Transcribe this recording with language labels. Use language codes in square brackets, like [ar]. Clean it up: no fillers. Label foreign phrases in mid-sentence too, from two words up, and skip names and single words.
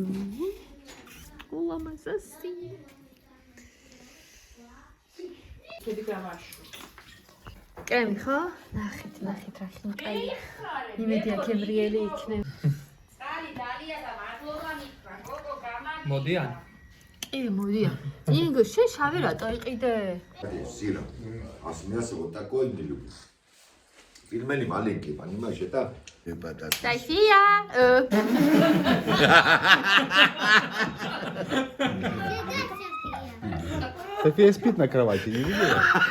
[ka] ულამაზესი. კრემი ხო? ნახეთ რა ხინკალი. იმედია გემრიელი იქნება. მოდიან. კი, მოდიან. იგო, შენ შავი რატო იყიდე? [ru] Сира. А мясо вот такое не люблю. Пельмени маленькие, понимаешь, это... София! София спит на кровати, не видела?